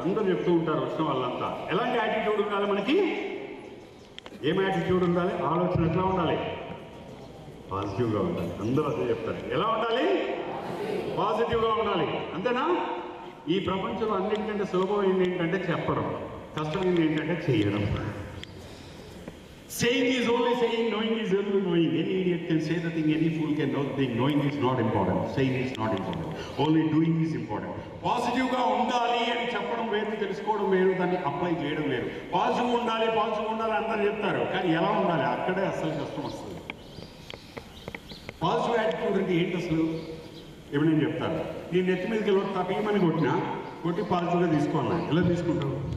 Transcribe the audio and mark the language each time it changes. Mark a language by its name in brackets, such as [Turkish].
[Telugu] అందరూ చెప్తూ ఉంటారు వచ్చిన వాళ్ళంతా. ఎలాంటి యాటిట్యూడ్ ఉండాలి మనకి? ఏం యాటిట్యూడ్ ఉండాలి? ఆలోచన ఎట్లా ఉండాలి? పాజిటివ్గా ఉండాలి. అందరూ అదే చెప్తారు. ఎలా ఉండాలి? పాజిటివ్గా ఉండాలి. అంతేనా? ఈ ప్రపంచంలో అన్నింటికంటే సులభమైంది ఏంటంటే చెప్పడం, కష్టమైంది ఏంటంటే చేయడం. [English] Saying is only saying, knowing is only knowing. Any idiot can say the thing, any fool can know the thing. Knowing is not important. Saying is not important. Only doing is important. [Telugu] పాజిటివ్గా ఉండాలి అని చెప్పడం వేరు, తెలుసుకోవడం వేరు, దాన్ని apply చేయడం వేరు. పాజిటివ్ ఉండాలి, పాజిటివ్ ఉండాలి అందరూ చెప్తారు, కానీ ఎలా ఉండాలి అక్కడే అసలు కష్టం వస్తుంది. పాజిటివ్ యాటిట్యూడ్ అంటే ఏంటి అసలు? ఇప్పుడు నేను చెప్తాను. నేను నెత్తి మీదకి వెళ్ళి తప్పమని కొట్టి పాజిటివ్గా తీసుకోవాలి. ఎలా తీసుకుంటావు?